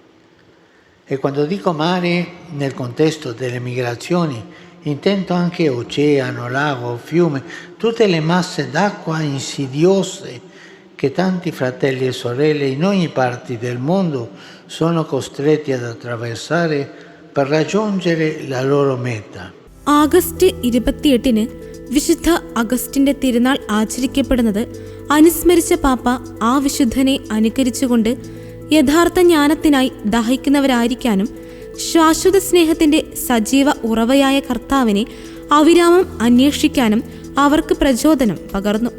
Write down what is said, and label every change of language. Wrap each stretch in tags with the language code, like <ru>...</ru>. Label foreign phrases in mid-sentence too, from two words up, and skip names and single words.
<it>E quando dico mare nel contesto delle migrazioni intendo anche oceano, lago, fiume, tutte le masse d'acqua insidiose che tanti fratelli e sorelle in ogni parte del mondo sono costretti ad attraversare per raggiungere la loro meta.</it> <ml>ആഗസ്റ്റ് 28 വിശുദ്ധ അഗസ്റ്റിന്റെ തിരുനാൾ ആചരിക്കപ്പെടുന്നത് അനുസ്മരിച്ച പാപ്പ ആ വിശുദ്ധനെ അനുകരിച്ചുകൊണ്ട് യഥാർത്ഥ ജ്ഞാനത്തിനായി ദാഹിക്കുന്നവരായിരിക്കാനും ശാശ്വത സ്നേഹത്തിന്റെ സജീവ ഉറവയായ കർത്താവിനെ അവിരാമം അന്വേഷിക്കാനും അവർക്ക് പ്രചോദനം പകർന്നു.</ml>